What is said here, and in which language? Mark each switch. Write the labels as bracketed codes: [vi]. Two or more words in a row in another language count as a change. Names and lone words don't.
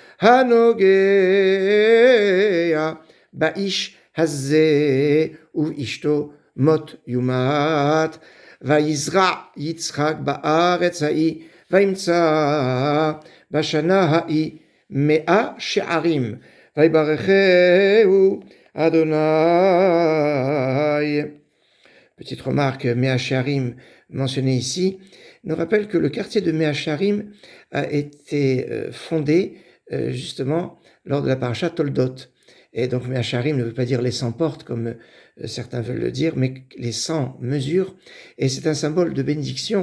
[he] הנוגע באיש הזה ובאשתו מות יומת ויזרע יצחק בארץ ההיא, וימצא בשנה ההיא 100 שערים, ויברכהו אדוני. [fr] Petite remarque, 100 Sharim mentionné ici, nous rappelle que le quartier de 100 Sharim a été fondé justement lors de la parasha Toldot. Et donc 100 Sharim ne veut pas dire les 100 portes comme certains veulent le dire, mais les 100 mesures, et c'est un symbole de bénédiction.